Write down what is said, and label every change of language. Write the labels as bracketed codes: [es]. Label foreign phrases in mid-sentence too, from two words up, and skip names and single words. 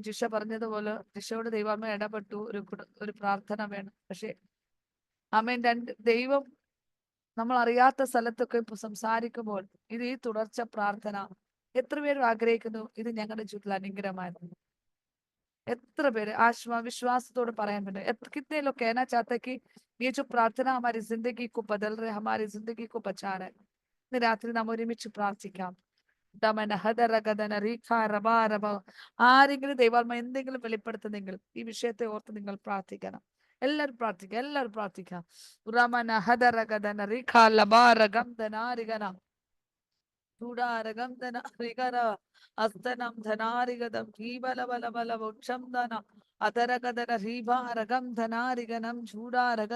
[ml] ജിഷ പറഞ്ഞതുപോലെ ജിഷയോട് ദൈവമ ഇടപെട്ടു, ഒരു പ്രാർത്ഥന വേണം. പക്ഷെ ആമേൻ ദൈവം നമ്മൾ അറിയാത്ത സ്ഥലത്തൊക്കെ സംസാരിക്കുമ്പോൾ ഇത് ഈ തുടർച്ച പ്രാർത്ഥന എത്ര പേരും ആഗ്രഹിക്കുന്നു? ഇത് ഞങ്ങളുടെ ജീവിതത്തിൽ അനുഗ്രഹമായിരുന്നു. എത്ര പേര് വിശ്വാസത്തോട് പറയാൻ പറ്റും? [hi] कितने लोग कहना चाहते हैं कि ये जो प्रार्थना हमारी जिंदगी को बदल रहे, हमारी जिंदगी को बचा रहे. [ml] ഇന്ന് രാത്രി നാം ഒരുമിച്ച് പ്രാർത്ഥിക്കാം. ആരെങ്കിലും ദൈവാത്മ എന്തെങ്കിലും വെളിപ്പെടുത്തുന്നെങ്കിൽ ഈ വിഷയത്തെ ഓർത്ത് നിങ്ങൾ പ്രാർത്ഥിക്കണം. എല്ലാവരും പ്രാർത്ഥിക്കാം, എല്ലാവരും പ്രാർത്ഥിക്കാം. ചൂടാരകം ധനാരികര അസ്തനം ധനാരികതം ഹീബല ബല ബല വൃക്ഷം ധന അതരകഥന ഹീഭാരകം ധനാരികനം ചൂടാരകത